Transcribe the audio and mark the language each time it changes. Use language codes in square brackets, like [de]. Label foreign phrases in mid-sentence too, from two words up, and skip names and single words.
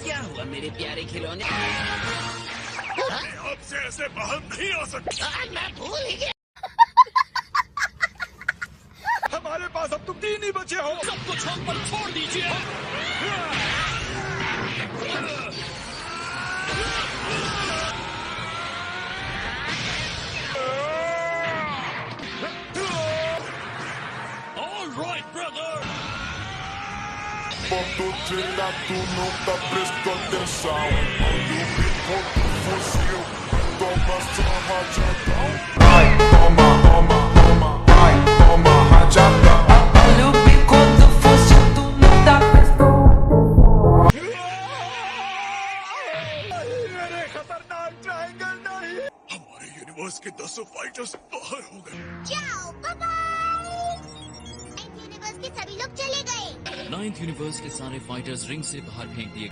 [hi] क्या हुआ मेरे प्यारे खिलौने? आपसे ऐसे बाहर नहीं आ सकता। मैं भूल ही गया। हमारे पास अब तुम 3 ही बचे हो। सब कुछ हम पर छोड़ दीजिए। [en] All right, brother. [pt] Quando treinar tu não tá prestando atenção. Enquanto fosse eu, toma só rajadão. Ai, toma, toma, toma, ai, toma rajadão. Olha o bico do fosse tu não tá prestando. [hi] मेरे खतरनाक ट्रायंगल नहीं। हमारे यूनिवर्स के 10 फाइटर्स बाहर हो गए। जाओ, [en] bye bye. [hi] यूनिवर्स के सभी लोग चले गए। 9th यूनिवर्स के सारे फाइटर्स रिंग से बाहर फेंक दिए।